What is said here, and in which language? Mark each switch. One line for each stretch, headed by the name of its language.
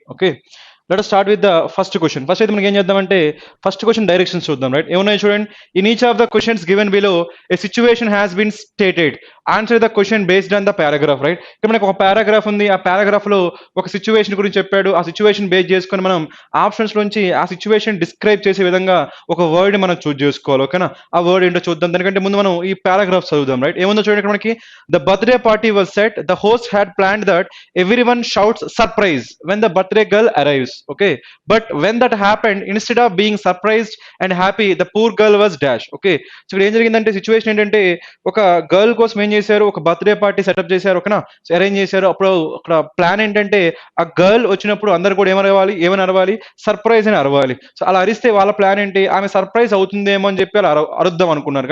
English: Okay, let us start with the first question.
Telugu: First అయితే మనకి ఏం చేద్దామంటే ఫస్ట్ క్వశ్చన్ డైరెక్షన్స్ చూద్దాం. రైట్, ఏమున్నాయి చూడండి.
English: In each of the questions given below a situation has been stated. Answer the question based on the paragraph.
Telugu: Right, ఇక్కడ మనకి ఒక పారాగ్రాఫ్ ఉంది. ఆ పారాగ్రాఫ్ లో ఒక సిచ్యువేషన్ గురించి చెప్పాడు. ఆ సిచ్యువేషన్ బేస్ చేసుకొని మనం ఆప్షన్స్ నుంచి ఆ సిచ్యువేషన్ డిస్క్రైబ్ చేసే విధంగా ఒక వర్డ్ మనం చూస్ చేసుకోవాలి. ఓకేనా, ఆ వర్డ్ ఏంటో చూద్దాం. దానికంటే ముందు మనం ఈ పారాగ్రాఫ్ చదువుదాం. రైట్, ఏముందో చూడండి. ఇక్కడ మనకి
English: The birthday party was set. The host had planned that everyone shouts surprise when the birthday girl arrives. Okay, but when that happened, instead of being surprised and happy, the poor girl was dash.
Telugu: Okay, so ఇక్కడ ఏం జరిగిందంటే situation ఏంటంటే ఒక girl కోసం ఏం చేశారు, ఒక birthday party setup చేశారు. ఓకేనా, అరేంజ్ చేశారు. అప్పుడు అక్కడ ప్లాన్ ఏంటంటే ఆ గర్ల్ వచ్చినప్పుడు అందరు కూడా ఏమని అరవాలి, సర్ప్రైజ్ అని అరవాలి. సో అలా అరిస్తే వాళ్ళ ప్లాన్ ఏంటి, ఆమె సర్ప్రైజ్ అవుతుందేమో అని చెప్పి అలా అరుద్దాం అనుకున్నారు.